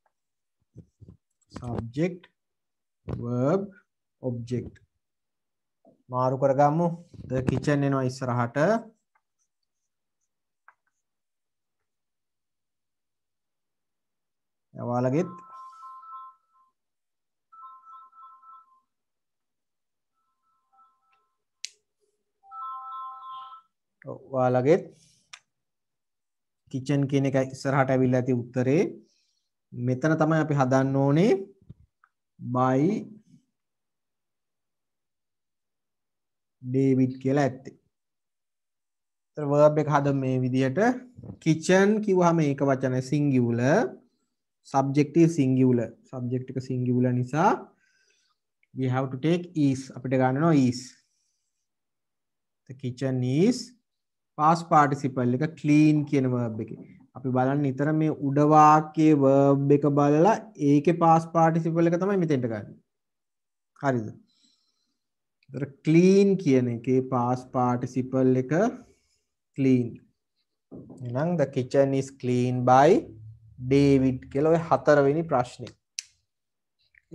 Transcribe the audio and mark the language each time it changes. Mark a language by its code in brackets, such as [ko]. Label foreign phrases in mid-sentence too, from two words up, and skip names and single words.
[en] subject, verb, object. [si] මාරු කරගමු. [en] the kitchen [si] එනවා ඉස්සරහට. ඔයාලගෙත් kitchen කියන එක ඉස්සරහට ඇවිල්ලා ඇති උත්තරේ. මෙතන තමයි අපි හදන්න ඕනේ [en] by David [si] කියලා ඇත්තේ. ඒතර verb එක හදමු මේ විදිහට. kitchen කිව්වහම ඒක වචන singular, [en] subject is singular. [si] subject එක singular නිසා [en] we have to take is. [si] අපිට ගන්නවා [en] is. the kitchen is past participle [si] එක clean කියන verb එකේ. අපි බලන්න නිතර මේ උඩ වාක්‍යයේ verb එක බලලා ඒකේ [en] past participle [si] එක තමයි මෙතෙන්ට ගන්න. හරිද? ඒතර clean කියන එකේ [en] past participle [si] එක clean. එහෙනම් [en] the kitchen is clean by David [si] කියලා ඔය හතරවෙනි ප්‍රශ්නේ.